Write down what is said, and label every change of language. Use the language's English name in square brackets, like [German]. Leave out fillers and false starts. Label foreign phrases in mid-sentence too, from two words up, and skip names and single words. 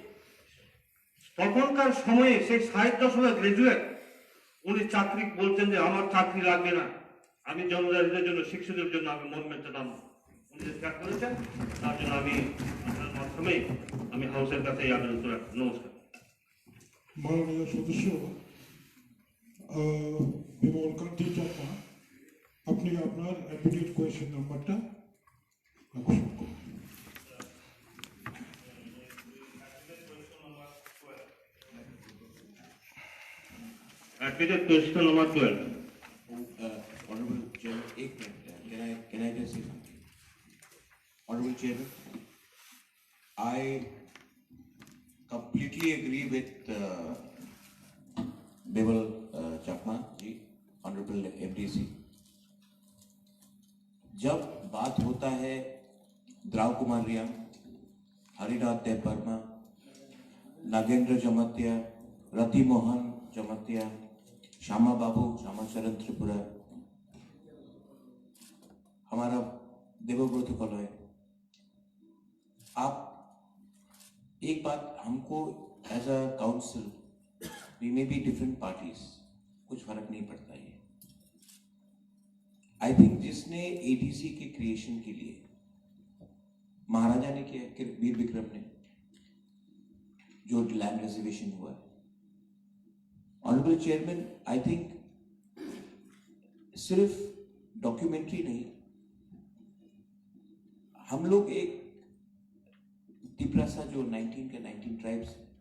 [Bangla] তখনকার সময়ে সেই 60 দশকের গ্রাজুয়েট উনি চাকরি বলছেন যে আমার চাকরি লাগবে না আমি জনজাতিদের জন্য শিক্ষকদের জন্য আমি মনমেন্ট নাম উনি যে ত্যাগ করেছেন তার জন্য আমি আপনার মাধ্যমে আমি হাউসের কাছে এই আবেদন করে নমস্কার মাননীয় সদস্য বিমল কান্তি চাকমা আপনি আপনার [English] admitted question number [Bangla] ঘোষণা করুন [English] Admitted question number 12. Honorable Chairman, can I just say something? Honorable Chairman, I completely agree with Bimal Chakma ji, Honorable MDC. [Hindi] जब बात होता है द्राव कुमार रियांग Harinath Dev Barma, Nagendra Jamatia, Rati Mohan Jamatia, Shama Babu, Shama Charan Tripura, हमारा देवव्रत कॉलोनी। आप एक बात हमको [English] as a council we may be different parties, [Hindi] कुछ फर्क नहीं पड़ता ये। [English] I think [Hindi] जिसने एडीसी के क्रिएशन के लिए महाराजा ने किया, वीर विक्रम ने, जो [English] land reservation [Hindi] हुआ, [English] honorable chairman, I think [Hindi] सिर्फ डॉक्यूमेंट्री नहीं, हम लोग एक तिपरासा जो 19 के 19 ट्राइब्स,